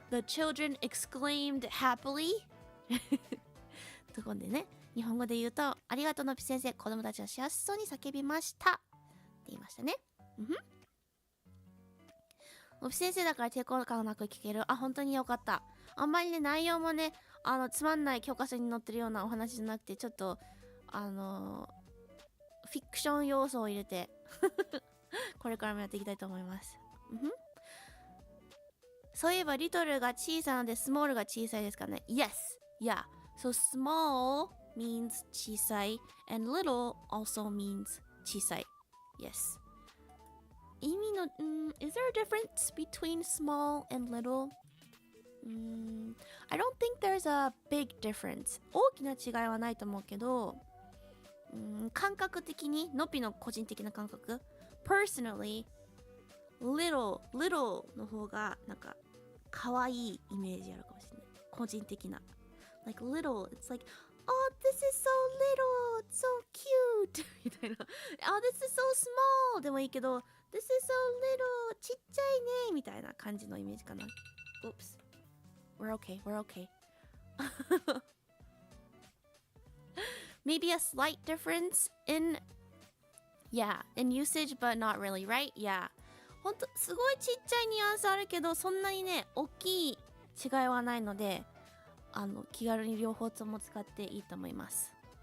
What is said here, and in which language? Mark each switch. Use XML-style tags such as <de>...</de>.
<en>The children exclaimed happily.</en> <ja>ところでね。日本語で言うと、ありがとうのぴ先生、子供たちは幸せそうに叫びました。って言いましたね。のぴ先生だから抵抗感なく聞ける。本当によかった。あんまりね、内容もね、つまんない教科書に載ってるようなお話じゃなくて、ちょっと、フィクション要素を入れてこれからもやっていきたいと思います。そういえばリトルが小さなのでスモールが小さいですかね。</ja> <en>Yes, yeah, so small means 小さい and little also means 小さい。 Yes.</en> <ja>意味の</ja> <en>is there a difference between small and little? I don't think there's a big difference.</en> <ja>大きな違いはないと思うけど、感覚的にのぴの個人的な感覚 personally little の方がなんか可愛いイメージあるかもしれない。個人的な</ja> <en>like little it's like oh this is so little it's so cute</en> <ja>みたいな</ja> <en>oh this is so small</en> <ja>でもいいけど</ja> <en>this is so little</en> <ja>ちっちゃいねみたいな感じのイメージかな。</ja> <en>Oops we're okay maybe a slight difference in usage but not really right yeah</en> <ja>ほんとすごいちっちゃいニュアンスあるけどそんなにね大きい違いはないので気軽に両方とも使っていいと思います。</ja>